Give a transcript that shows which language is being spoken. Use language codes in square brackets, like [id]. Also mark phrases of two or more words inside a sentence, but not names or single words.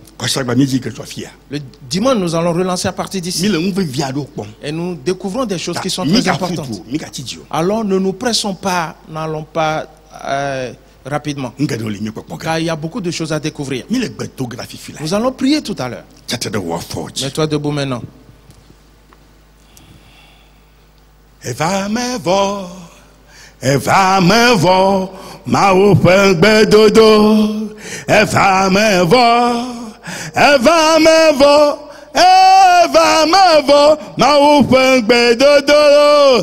[fr] Le dimanche, nous allons relancer à partir d'ici. Et nous découvrons des choses qui sont très importantes. Alors ne nous pressons pas, n'allons pas rapidement. Car il y a beaucoup de choses à découvrir. Nous allons prier tout à l'heure. Mets-toi debout maintenant. [ee] Eva me vo ma open bedodo. Eva me vo ma open bedodo.